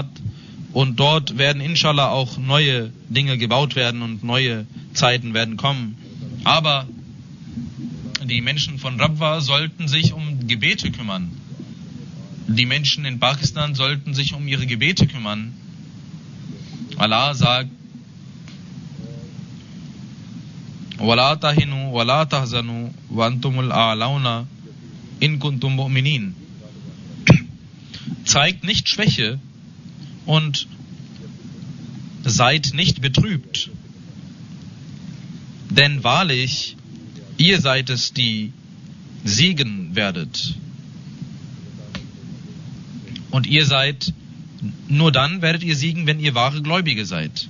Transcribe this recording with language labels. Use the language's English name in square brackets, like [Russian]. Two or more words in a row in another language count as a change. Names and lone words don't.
[German] Und dort werden inshallah auch neue Dinge gebaut werden und neue Zeiten werden kommen. Aber die Menschen von Rabwa sollten sich um Gebete kümmern. Die Menschen in Pakistan sollten sich um ihre Gebete kümmern. Allah sagt, [Arabic] وَلَا تَهِنُوا وَلَا تَحْزَنُوا وَأَنْتُمُ الْأَعْلَوْنَ إِن كُنتُم مُؤْمِنِينَ. [German] Zeigt nicht Schwäche und seid nicht betrübt. Denn wahrlich, ihr seid es, die siegen werdet. Und ihr seid, nur dann werdet ihr siegen, wenn ihr wahre Gläubige seid.